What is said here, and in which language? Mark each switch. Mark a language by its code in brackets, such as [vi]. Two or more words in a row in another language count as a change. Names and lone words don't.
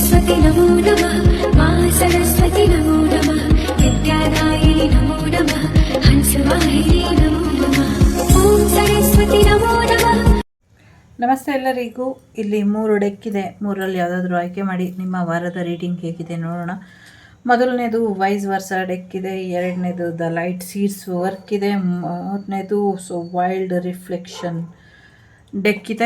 [sa] सरस्वती नमो नमः मा सरस्वती नमो नमः विद्यादायिनी नमो नमः हंसवाहिनी नमो नमः ॐ सरस्वती नमो नमः. [kn] ನಮಸ್ತೆ ಎಲ್ಲರಿಗೂ. ಇಲ್ಲಿ 3 ಡೆಕ್ ಇದೆ. 3ರಲ್ಲಿ ಯಾವುದಾದ್ರೂ ಆಯ್ಕೆ ಮಾಡಿ ನಿಮ್ಮ ವಾರದ ರೀಡಿಂಗ್ ಹೇಗಿದೆ ನೋಡೋಣ. ಮೊದಲನೇದು ವೈಸ್ ವರ್ಸ ಡೆಕ್ ಇದೆ, ಎರಡನೇದು ದ ಲೈಟ್ ಸೀಡ್ಸ್ ವರ್ಕ್ ಇದೆ, ಮೂರನೇದು ವೈಲ್ಡ್ ರಿಫ್ಲೆಕ್ಷನ್ ಡೆಕ್ ಇದೆ.